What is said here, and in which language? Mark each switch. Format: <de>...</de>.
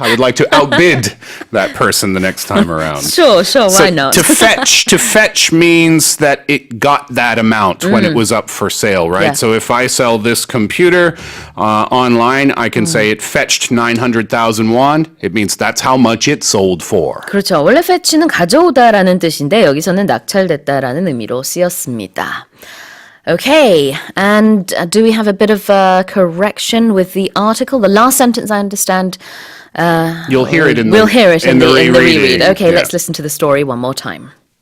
<en>I would like to outbid that person the next time around. Sure, why not? To fetch means that it got that amount when it was up for sale, right? Yeah. So if I sell this computer online, I can say it fetched 900,000 won. It means that's how much it sold for.</en> <ko>그렇죠. 원래 fetch는 가져오다라는 뜻인데 여기서는 낙찰됐다라는 의미로 쓰였습니다.</ko> <en>Okay, and do we have a bit of a correction with the article? The last sentence, I understand. You'll hear it in we'll hear it in the rereading. reread. Okay, Yeah. let's listen to the story one more time.</en>